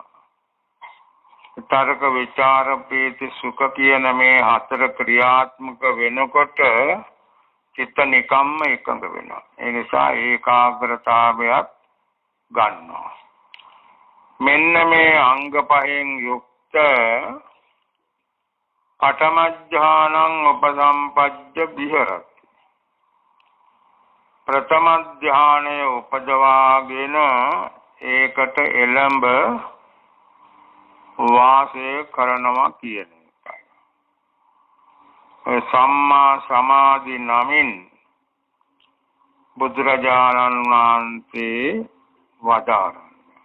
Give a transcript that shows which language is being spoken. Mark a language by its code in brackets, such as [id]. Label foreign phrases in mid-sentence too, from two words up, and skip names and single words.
[si] තර්ක විචාර පීති සුඛ කියන මේ හතර ක්‍රියාත්මක වෙනකොට චිත්ත නිකම්ම එකඟ වෙනවා. ඒ නිසා ඒකාග්‍රතාවයක් ගන්නවා. මෙන්න මේ අංග පහෙන් යුක්ත [pi] පඨම ඥානං උපසම්පජ්ජ විහෙරති. [si] ප්‍රථම ඥානය උපදවාගෙන ඒකට එළඹ වාසය කරනවා කියන එකයි. සම්මා සමාධි නමින් බුදුරජාණන් වහන්සේ වදාරනවා.